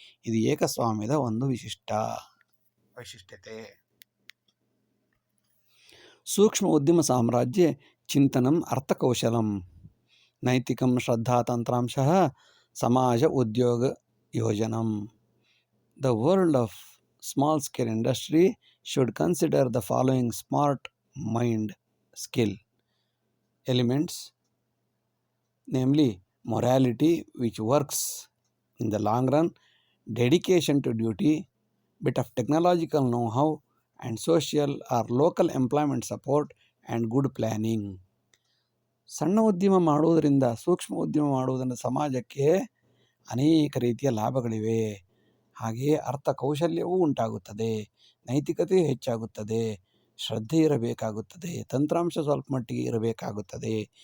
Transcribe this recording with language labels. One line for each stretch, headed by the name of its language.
Kannada: ಇದು ಏಕಸ್ವಾಮ್ಯದ ಒಂದು ವೈಶಿಷ್ಟ್ಯತೆ.
Sanskrit: ಸೂಕ್ಷ್ಮ ಉದ್ಯಮ ಸಾಮ್ರಾಜ್ಯ ಚಿಂತನಂ ಅರ್ಥಕೌಶಲಂ ನೈತಿಕಂ ಶ್ರದ್ಧಾತಂತ್ರಾಂಶಃ ಸಮಾಜ ಉದ್ಯೋಗ ಯೋಜನಂ.
English: The world of small scale industry should consider the following smart mind skill elements, namely morality, which works in the long run, dedication to duty, bit of technological know-how, and social or local employment support and good planning.
Kannada: ಸಣ್ಣ ಉದ್ಯಮ ಮಾಡುವುದರಿಂದ, ಸೂಕ್ಷ್ಮ ಉದ್ಯಮ ಮಾಡುವುದರಿಂದ ಸಮಾಜಕ್ಕೆ ಅನೇಕ ರೀತಿಯ ಲಾಭಗಳಿವೆ. ಹಾಗೆಯೇ ಅರ್ಥ ಕೌಶಲ್ಯವೂ ಉಂಟಾಗುತ್ತದೆ, ನೈತಿಕತೆ ಹೆಚ್ಚಾಗುತ್ತದೆ, ಶ್ರದ್ಧೆ ಇರಬೇಕಾಗುತ್ತದೆ, ತಂತ್ರಾಂಶ ಸ್ವಲ್ಪ ಮಟ್ಟಿಗೆ ಇರಬೇಕಾಗುತ್ತದೆ.